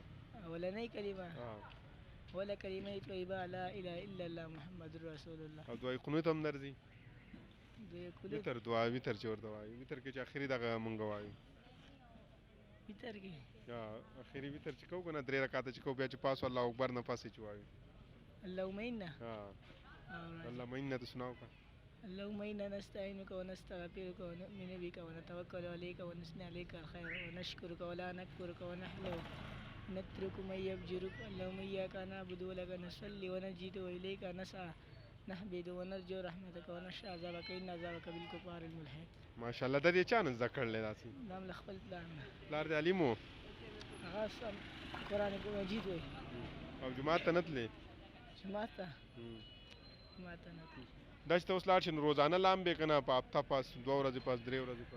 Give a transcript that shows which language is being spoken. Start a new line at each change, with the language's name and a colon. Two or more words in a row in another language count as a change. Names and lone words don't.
Pashto: اولنۍ کلمه ولا کلمه طیبه
Arabic: لا اله الا الله محمد رسول الله.
Pashto: او دعای قنوت هم درځي دوی کلو وتر دعا وتر چې ورته وایي وتر کې چې اخري دغه مونږ وایو وتر کې اخري وتر چې کوو که نه 3 رکعاته چې کوو بیا چې پاس
Arabic: الله اکبر
Pashto: نه پسې چې وایو
Arabic: اللهم انا اللهم انا
Pashto: ته سناو که
Arabic: اللهم انا نستعينك ونستغفرك ونؤمن بك ونتوكل عليك ونثني عليك الخير ونشكرك ولا نكفرك ونحلو نترك من يفجرك اللهم اياك نعبد ولك نصلي ونجد واليك نسعى نحمد ونرجو رحمتك ونخشى عذابك ان عذابك بالكفار الملحد.
Pashto: ماشاءالله دا دې چا نه زده کړلی داسې نام له خپل پلار نه پلار دې علیم و هغه سم قرآن مجید وایي او جومات ته نه تلې جماعت ته جماعت ته نه تللی دا چې ته اوس لاړ شې نو روزانه لامبې که نه په هفته پاس 2 ورځې پاس 3 ورځې پاس